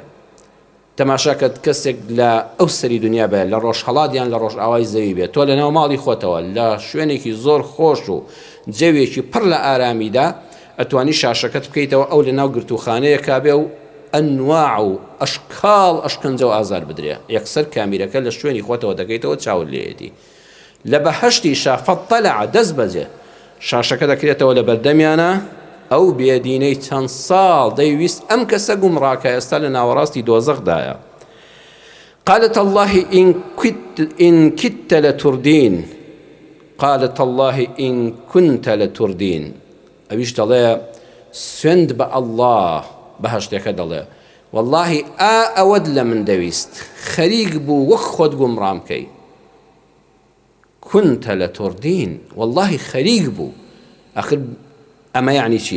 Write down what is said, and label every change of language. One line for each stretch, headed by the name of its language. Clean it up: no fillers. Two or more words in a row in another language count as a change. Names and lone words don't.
Central Kurdish: تەماشاکەت کەسێک لە ئەو سەری دنیا بێ، لە ڕۆژهەڵاتیان لە ڕۆژ ئاوای زەوی بێت، تۆ لە ناو ماڵی خۆتەوە لە شوێنێکی زۆر خۆش و جەوێکی پڕ لە ئارامیدا ئەتوانی شاشەکەت بکەیتەوە، ئەو لە ناو گرتوخانەیە کابێ و ئەنواع و ئەشکاڵ ئەشکەنجە و ئازار بدرێ، یەکسەر کامیرەکە لە شوێنی خۆتەوە دەکەیتەوە چاوت لێیەتی. لە بەهەشتی فەطەلع دەست بەجێ شاشەکە دەکرێتەوە لە بەردەمیانە، ئەو بێدینەی چەند ساڵ دەیویست ئەم کەسە گومڕاکە ئێستا لە ناوەڕاستی دۆزەخدایە.
Arabic: قالت الله إن كدت لتردين، قالت الله إن كنت لتردين.
Central Kurdish: ئەویش دەڵێ سوێند بە ئەڵڵاه بەهەشتێکە دەڵێ واللهی ئەوەت لە من دەویست، خەریک بوو وەک خۆت گومڕام کەی.
Arabic: كنت لتردين،
Central Kurdish: واللهی خەریک بوو. ئەخر ئەمە یعنی چی؟